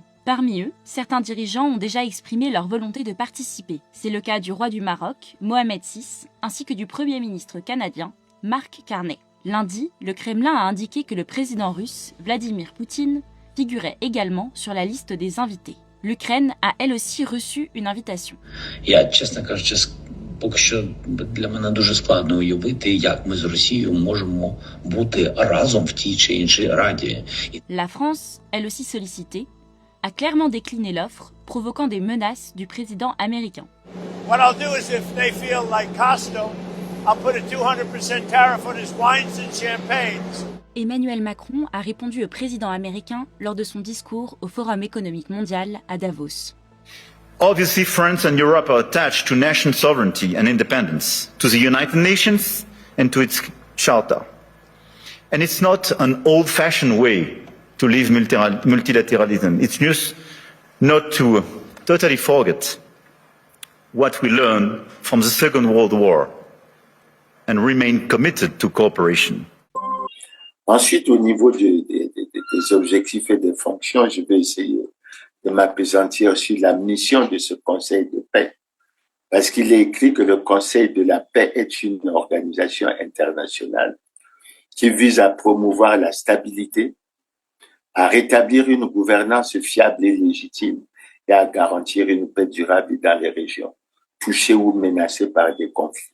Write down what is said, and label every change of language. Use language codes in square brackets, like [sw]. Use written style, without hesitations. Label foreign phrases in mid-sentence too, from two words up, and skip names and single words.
[fr] Parmi eux, certains dirigeants ont déjà exprimé leur volonté de participer. C'est le cas du roi du Maroc, Mohamed VI, ainsi que du Premier ministre canadien, Mark Carney. Lundi, le Kremlin a indiqué que le président russe, Vladimir Poutine, figurait également sur la liste des invités. L'Ukraine a elle aussi reçu une invitation. [uk] Я, честно кажучи, Поки що для мене дуже складно уявити, як ми з Росією можемо бути разом в тій чи іншій раді. [fr] La France, elle aussi sollicitée, a clairement décliné l'offre, provoquant des menaces du président américain. [en] What I'll do is if they feel like Costco, I'll put a 200% tariff on his wines and champagnes. [fr] Emmanuel Macron a répondu au président américain lors de son discours au Forum économique mondial à Davos. [en] Obviously, France and Europe are attached to national sovereignty and independence, to the United Nations and to its charter. And it's not an old-fashioned way to live multilateralism. It's just not to totally forget what we learned from the Second World War and remain committed to cooperation. [fr] Ensuite, au niveau des objectifs et des fonctions, je vais essayer de m'appesantir sur la mission de ce Conseil de paix. Parce qu'il est écrit que le Conseil de la paix est une organisation internationale qui vise à promouvoir la stabilité, à rétablir une gouvernance fiable et légitime et à garantir une paix durable dans les régions touchées ou menacées par des conflits.